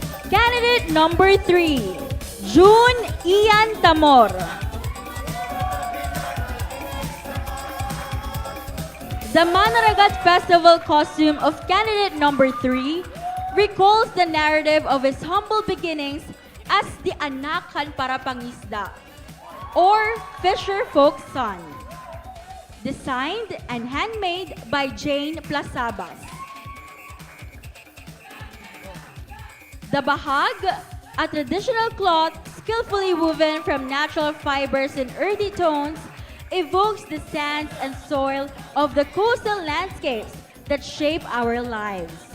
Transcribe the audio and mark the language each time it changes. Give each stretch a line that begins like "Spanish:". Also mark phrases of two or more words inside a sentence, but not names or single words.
English: Candidate number 3, June Ian Tamor. The Manaragat Festival costume of candidate number 3 recalls the narrative of his humble beginnings as the
Waray: anakan para pangisda,
English: or fisher folk's son. Designed and handmade by Jane Plasabas. The bahag, a traditional cloth skillfully woven from natural fibers in earthy tones, evokes the sands and soil of the coastal landscapes that shape our lives.